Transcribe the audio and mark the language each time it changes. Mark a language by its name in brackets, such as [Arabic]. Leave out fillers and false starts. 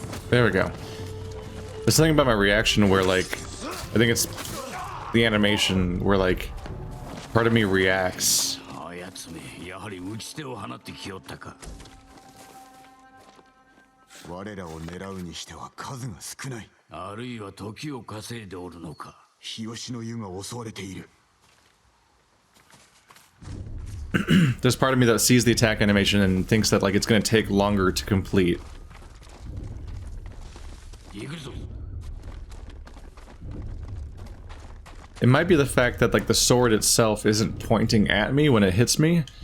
[English] There we go. There's something about my reaction where, like, I think it's the animation where, like, part of me reacts. [Japanese] あやつめ、やはり打ち手を放ってきよったか。我らを狙うにしては数が少ない。あるいは時を稼いでおるのか。日吉の湯が襲われている。 [English] There's part of me that sees the attack animation and thinks that, like, it's going to take longer to complete. [Japanese] 行くぞ。 [English] It might be the fact that, like, the sword itself isn't pointing at me when it hits me.